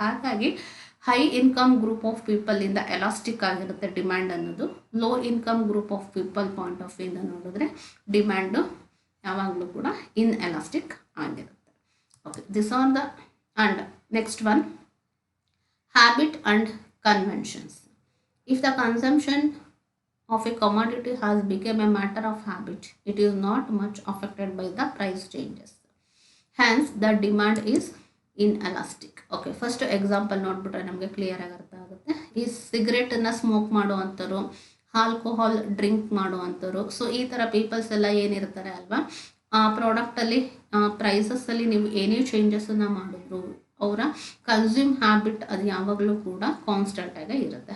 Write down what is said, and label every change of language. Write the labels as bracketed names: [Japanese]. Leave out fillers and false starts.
[Kannada] ಹಾಗಾಗಿ high income group of ಪೀಪಲಿಂದ elastic ಆಗಿರುತ್ತೆ demand ಅನ್ನೋದು. Low income group of people point of ವ್ಯೂಯಿಂದ ನೋಡಿದ್ರೆ demand ಯಾವಾಗಲೂ ಕೂಡ ಇನ್ ಎಲಾಸ್ಟಿಕ್ ಆಗಿರುತ್ತೆ. [English] Okay, this are the and next one, habit and conventions. If the consumption of a commodity has become a matter of habit, it is not much affected by the price changes. Hence, the demand is inelastic. [Kannada] Okay, first example ನೋಡ್ಬಿಟ್ರೆ ನಮಗೆ clear ಆಗಿ ಅರ್ಥ ಆಗುತ್ತೆ. ಈ ಸಿಗರೇಟನ್ನು smoke ಮಾಡುವಂಥವ್ರು, alcohol drink ಮಾಡುವಂಥವ್ರು, so ಈ ಥರ people's ಎಲ್ಲ ಏನಿರ್ತಾರೆ ಅಲ್ವಾ, ಆ ಪ್ರಾಡಕ್ಟಲ್ಲಿ ಪ್ರೈಸಸ್ಸಲ್ಲಿ ನೀವು ಏನೇ ಚೇಂಜಸನ್ನು ಮಾಡಿದ್ರು ಅವರ ಕನ್ಸ್ಯೂಮ್ ಹ್ಯಾಬಿಟ್ ಅದು ಯಾವಾಗಲೂ ಕೂಡ ಕಾನ್ಸ್ಟೆಂಟಾಗಿ ಇರುತ್ತೆ.